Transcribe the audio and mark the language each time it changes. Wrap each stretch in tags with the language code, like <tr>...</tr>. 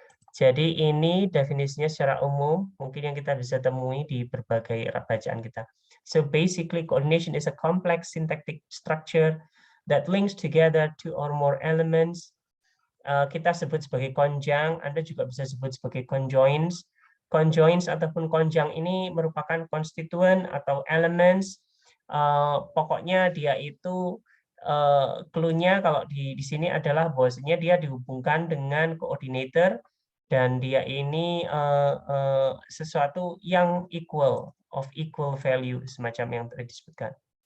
<id>Jadi ini definisinya secara umum mungkin yang kita bisa temui di berbagai bacaan kita.</id> <en>So basically coordination is a complex syntactic structure that links together two or more elements.</en> <id>Kita sebut sebagai konjang, Anda juga bisa sebut sebagai conjoins. Conjoins ataupun konjang ini merupakan konstituen atau elements. Pokoknya dia itu clue-nya kalau di sini adalah bahwasanya dia dihubungkan dengan coordinator dan dia ini sesuatu yang equal,</id> <en>of equal value,</en> <id>semacam yang tadi disebutkan.</id>